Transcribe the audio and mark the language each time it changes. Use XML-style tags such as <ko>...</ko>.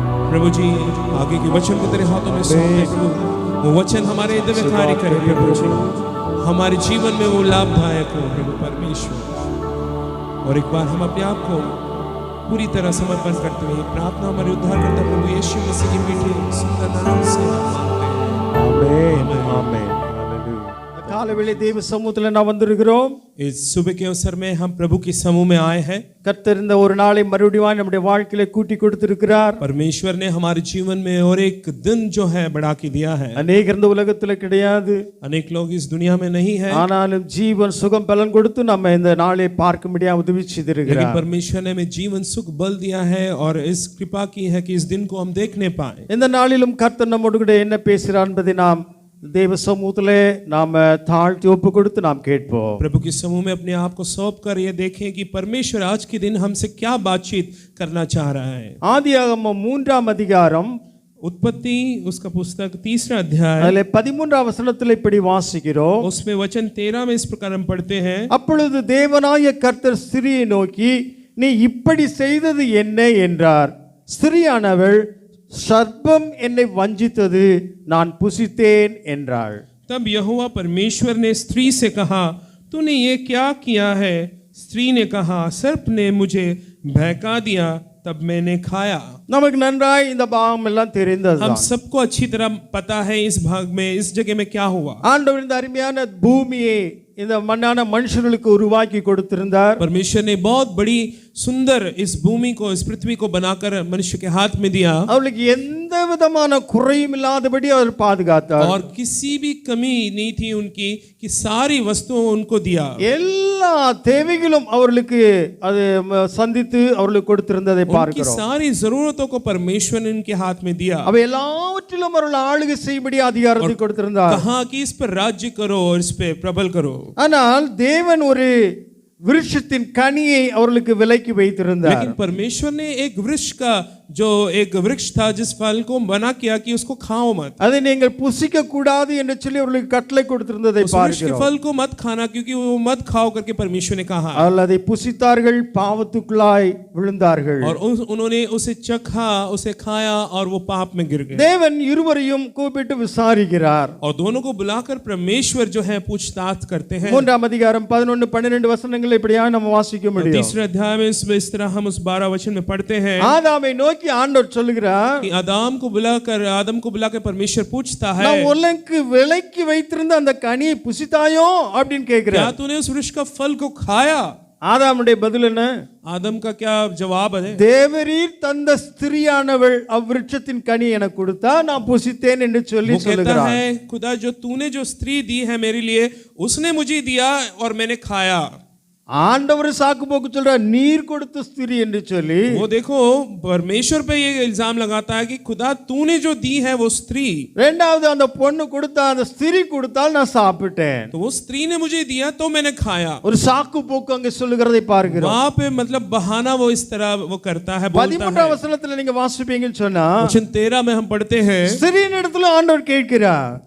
<hi>प्रभु जी आगे के वचन को तेरे हाथों में सौंपते प्रभु। वो वचन हमारे हृदय में कार्य करे प्रभु जी, हमारे जीवन में वो लाभदायक हो प्रभु परमेश्वर। और एक बार हम अपने आप को पूरी तरह समर्पण करते हुए प्रार्थना हमारे उद्धारकर्ता प्रभु यीशु मसीह के मीठे सुंदर नाम से मांगते हैं। आमीन आमीन। हालेलुया।</hi> <ta>கால வேளை தேவ சமூகத்துல நான் வந்திருக்கிறோம்.</ta> <hi>इस सुबह के अवसर में हम प्रभु के समूह में आए हैं।</hi> <ta>கர்த்தர் இந்த ஒரு நாளை மறுபடியும் நம்முடைய வாழ்க்கையில கூட்டி கொடுத்திருக்கிறார்.</ta> <hi>परमेश्वर ने हमारे जीवन में और एक दिन जो है बढ़ा के दिया है।</hi> <ta>அநேகர் இந்த உலகத்துல கிடையாது,</ta> <hi>अनेक लोग इस दुनिया में नहीं है,</hi> <ta>ஆனாலும் ஜீவன் சுகம் பலன் கொடுத்து நம்ம இந்த நாளை பார்க்க முடியாம உதவி</ta> <hi>लेकिन</hi> <ta>செய்திருக்கிறார்.</ta> <hi>परमेश्वर ने हमें जीवन सुख बल दिया है और इस कृपा की है कि इस दिन को हम देखने पाए।</hi> <ta>இந்த நாளிலும் கர்த்தர் நம்மோடு கூட என்ன பேசுகிறார் என்பதை நாம் தேவ சமூகத்திலே நாம் தாழ்த்தி ஒப்பு கொடுத்து நாம் கேட்போம்.</ta> <hi>प्रभु के समूह में अपने आप को सौंप कर ये देखें कि परमेश्वर आज के दिन हमसे क्या बातचीत करना चाह रहा है।</hi> <ta>ஆதியாகமம் 3ஆம் அதிகாரம்</ta> <hi>उत्पत्ति उसका पुस्तक 3रा अध्याय,</hi> <ta>அதிலே 13ஆம் வசனத்தில் இப்படி வாசிக்கிறோம்.</ta> <hi>उसमें वचन 13 में इस प्रकार हम पढ़ते हैं।</hi> <ta>அப்பொழுது தேவனாய கர்த்தர் ஸ்திரியை நோக்கி, நீ இப்படி செய்தது என்ன என்றார். ஸ்திரியானவள், சர்ப்பம் என்னை வஞ்சித்தது, நான் புசித்தேன் என்றாள்.</ta> <hi>तब यहोवा परमेश्वर ने स्त्री से कहा, तूने ये क्या किया है? स्त्री ने कहा, सर्प ने मुझे बहका दिया, तब मैंने खाया।</hi> <ta>நமக்கு நன்றாய் இந்த பாகம் எல்லாம்</ta> <hi>हम</hi> <ta>தெரிந்தது.</ta> <hi>सबको अच्छी तरह पता है इस भाग में, इस जगह में क्या हुआ।</hi> <ta>ஆண்டவர் இந்த அருமையான பூமியை இந்த மண்ணான மனுஷர்களுக்கு உருவாக்கி கொடுத்திருந்தார்.</ta> <hi>परमेश्वर ने बहुत बड़ी सुंदर इस भूमि को, इस पृथ्वी को बनाकर मनुष्य के हाथ में दिया</hi> <ta>அவளுக்கு எந்த விதமான குறையும் இல்லாதபடி அவர் பாதுகாத்தார்.</ta> <hi>और किसी भी कमी नहीं थी उनकी, कि सारी वस्तुओं उनको दिया।</hi> <ta>எல்லா தேவைகளும் அவர்களுக்கு அது சந்தித்து அவர்களுக்கு கொடுத்திருந்ததை</ta> <hi>उनकी</hi> <ta>பார்க்கிறோம்.</ta> <hi>सारी जरूरतों को परमेश्वर ने उनके हाथ में दिया।</hi> <ta>அவை எல்லாவற்றிலும் அவர்கள் ஆளுகை செய்யும்படி அதிகாரத்தை கொடுத்திருந்தார்.</ta> <hi>कहा कि इस पर राज्य करो और इस पे प्रबल करो।</hi> <ta>ஆனால் தேவன் ஒரு விருட்சத்தின் கனியை அவர்களுக்கு விலக்கி வைத்திருந்தார்.</ta> <hi>लेकिन परमेश्वर ने एक वृक्ष का जो एक वृक्ष था जिस फल को मना किया कि उसको खाओ मत,</hi> <ta>அதை நீங்கள் புசிக்க கூடாது என்று சொல்லி அவர்களுக்கு கட்டளை கொடுத்திருந்ததை</ta> <hi>उस वृक्ष के</hi> <ta>பார்க்கிறோம்.</ta> <hi>फल को मत खाना क्योंकि वो मत खाओ करके परमेश्वर ने कहा,</hi> <ta>அவர்கள் அதை புசித்தார்கள், பாவத்துக்குள்ளாய் விழுந்தார்கள்.</ta> <hi>और उन्होंने उसे चखा, उसे खाया और वो पाप में गिर गए.</hi> <ta>தேவன் இருவரையும் கூப்பிட்டு விசாரிக்கிறார்.</ta> <hi>और दोनों को बुलाकर परमेश्वर जो है पूछताछ करते हैं.</hi> <ta>3ஆம் அதிகாரம் 11-12 வசனங்களை இப்படியா நம்ம வாசிக்க முடியும்.</ta> <hi>तीसरे अध्याय में इस तरह हम उस 12 वचन में पढ़ते हैं</hi> <ta>ஆதாமை நோக்கி ஆண்டவர் சொல்லுகிறார்,</ta> <hi>कि आदम को बुलाकर परमेश्वर पूछता है,</hi> <ta>நான் உனக்கு விலக்கி வைத்திருந்த அந்த கனியை புசித்தாயோ அப்படின்னு</ta> <hi>क्या</hi> <ta>கேட்கிறார்.</ta> <hi>तूने उस वृक्ष का फल को खाया?</hi> <ta>ஆதாமுடைய பதில் என்ன?</ta> <hi>आदम का क्या जवाब है?</hi> <ta>தேவரீர் தந்த ஸ்திரியானவள் அவ்விருட்சத்தின் கனி எனக்கு கொடுத்தா நான் புசித்தேன் என்று சொல்லி</ta> <hi>वो कहता</hi> <ta>சொல்லுகிறார்.</ta> <hi>है, खुदा जो तूने जो स्त्री दी है मेरे लिए, उसने मुझे दिया और मैंने खाया.</hi> <ta>ஆண்டவர் சாக்கு போக்கு சொல்றார், நீர் கொடுத்த ஸ்திரி என்று சொல்லி.</ta> <hi>वो देखो परमेश्वर पे ये इल्जाम लगाता है कि खुदा तूने जो दी है वो स्त्री,</hi> <ta>இரண்டாவது அந்த பொண்ணு கொடுத்தா, அந்த ஸ்திரி கொடுத்தால் நான் சாப்பிட்டேன்.</ta> <hi>तो वो स्त्री ने मुझे दिया तो मैंने खाया.</hi> <ta>ஒரு சாக்கு போக்கு அங்க சொல்லுகிறதை பார்க்கிறோம்.</ta> <hi>वहां पे मतलब बहाना वो इस तरह वो करता है, बोलता</hi> <ta>13ஆம்</ta> <hi>है.</hi> <ta>வசனத்துல நீங்க வாசிப்பீங்கன்னு சொன்னா,</ta> <hi>वचन 13 में हम पढ़ते हैं,</hi> <ta>ஸ்திரியின் இடத்துல ஆண்டவர் கேட்கிறார்.</ta>